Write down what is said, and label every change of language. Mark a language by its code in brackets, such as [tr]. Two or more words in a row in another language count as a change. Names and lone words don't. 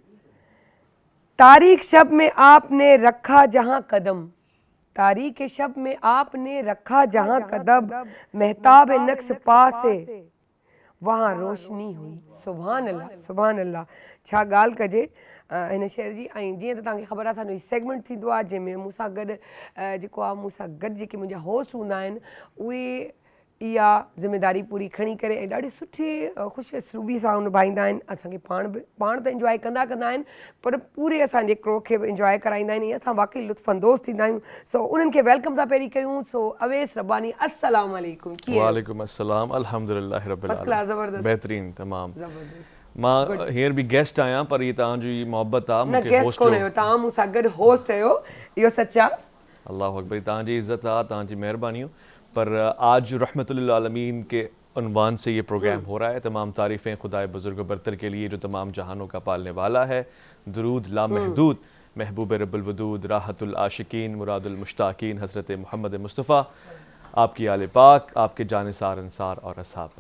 [ur] تاریخ شب میں آپ نے رکھا جہاں قدم، تاریخ شب میں آپ نے رکھا جہاں قدم، مہتاب نقش پا سے وہاں روشنی ہوئی۔ [ar] سبحان اللہ، سبحان اللہ۔ [sd] چھا ॻाल्हि कजे हिन शेर जी। ऐं जीअं त तव्हांखे ख़बर आहे असांजो सेगमेंट थींदो आहे जंहिंमें मूंसां गॾु जेको आहे मूंसां गॾु जेके मुंहिंजा होस्ट हूंदा आहिनि उहे इहा ज़िमेदारी पूरी खणी करे ऐं ॾाढी सुठी ख़ुशि असलूबी सां निभाईंदा आहिनि। असांखे पाण त इंजॉय कंदा आहिनि पर पूरे असांजे क्रो खे बि इंजॉय कराईंदा आहिनि। असां वाक़ई लुत्फ़अंदोज़ थींदा आहियूं। सो उन्हनि खे वेलकम था पहिरीं कयूं। सो अवेस रब्बानी [ar] السلام عليكم. وعليكم السلام، الحمد لله رب [en] first class, [ar] العالمين, [sd] ज़बरदस्त, बेहतरीन तमाम। मां हींअर बि गेस्ट आहियां पर इहा तव्हांजी मोहबत आहे, न मूंखे गेस्ट होस्ट कोन आहियो तव्हां, मूंसां गॾु होस्ट आहियो, इहो सच आहे। [ar] الله أكبر, [sd] तव्हांजी इज़्ज़त आहे, तव्हांजी महिरबानियूं। [ur] پر آج [ar] رحمۃ للعالمین [ur] کے عنوان سے یہ پروگرام ہو رہا ہے. تمام تعریفیں خدائے بزرگ برتر کے لیے جو تمام جہانوں کا پالنے والا ہے. درود لامحدود محبوب رب الودود راحت العاشقین مراد المشتاقین حضرت محمد مصطفیٰ، آپ کی آل پاک، آپ کے جاں نثار انصار اور اصحاب پر.